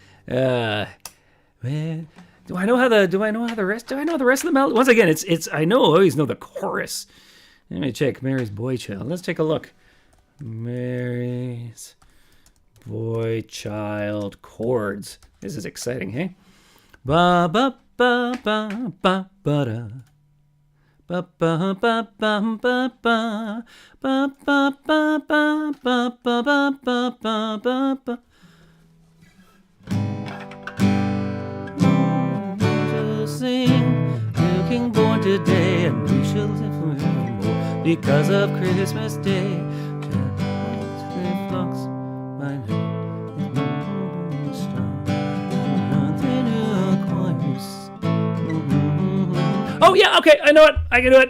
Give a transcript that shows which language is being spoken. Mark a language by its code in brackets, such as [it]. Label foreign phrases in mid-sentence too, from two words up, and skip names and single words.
[en] Man, do I know the rest of the melody? Once again, it's I always know the chorus. Let me check Mary's boy child. Let's take a look. Mary's boy child chords. This is exciting, hey? Ba ba ba ba ba ba da. Ba ba ba ba ba ba ba ba ba ba ba ba ba ba ba ba. Sing, new King born today, and we shall live forevermore because of Christmas Day. Oh yeah, okay, I know it. I can do it.